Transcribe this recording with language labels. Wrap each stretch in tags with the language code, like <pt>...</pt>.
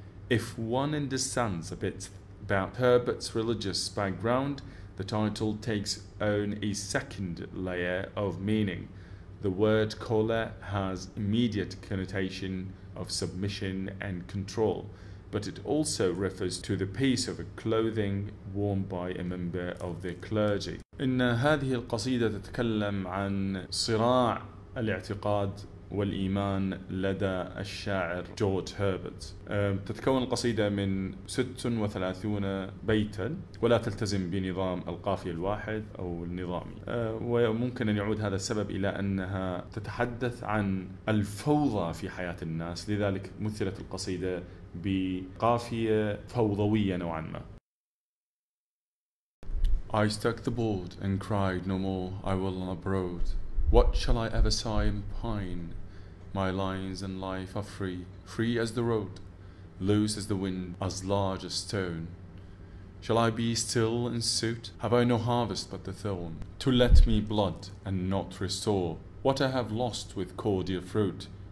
<en>If one understands a bit about Herbert's religious background, the title takes on a second layer of meaning. The word caller has immediate connotation of submission and control, but it also refers to the piece of clothing worn by a member of the clergy.</en> <ar>إن هذه القصيدة تتكلم عن صراع الاعتقاد والإيمان لدى الشاعر جورج هيربرت. تتكون القصيدة من 36 بيتا ولا تلتزم بنظام القافية الواحد أو النظامي، وممكن أن يعود هذا السبب إلى أنها تتحدث عن الفوضى في حياة الناس، لذلك مثلت القصيدة بقافية فوضوية نوعا ما.</ar> <en>I struck the board and cried, no more I will abroad. What shall I ever sigh and pine? My lines and life are free, free as the road, loose as the wind, as large as stone. Shall I be still and suit? Have I no harvest but the thorn, to let me blood and not restore what I have lost with cordial fruit?</en>